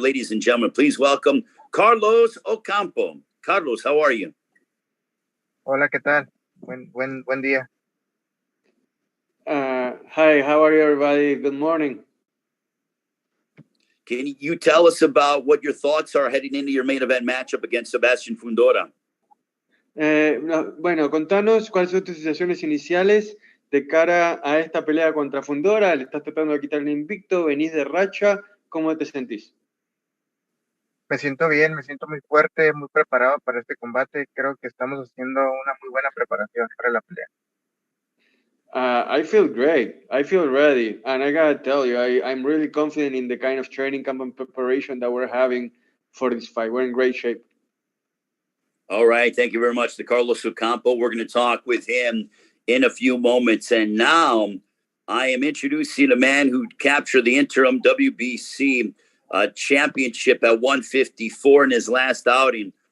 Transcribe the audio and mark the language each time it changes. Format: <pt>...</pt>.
<en>Ladies and gentlemen, please welcome Carlos Ocampo. Carlos, how are you?</en> <es>Hola, ¿qué tal? Buen día.</es> <en>Hi, how are you, everybody? Good morning. Can you tell us about what your thoughts are heading into your main event matchup against Sebastian Fundora?</en> <es>Bueno, contanos cuáles son tus sensaciones iniciales de cara a esta pelea contra Fundora. Le estás tratando de quitar el invicto, venís de racha. ¿Cómo te sentís? Me siento bien, me siento muy fuerte, muy preparado para este combate. Creo que estamos haciendo una muy buena preparación para la pelea.</es> <en>I feel great. I feel ready. And I gotta tell you, I'm really confident in the kind of training camp and preparation that we're having for this fight. We're in great shape. All right. Thank you very much to Carlos Ocampo. We're going to talk with him in a few moments. And now I am introducing a man who captured the interim WBC championship at 154 in his last outing.</en>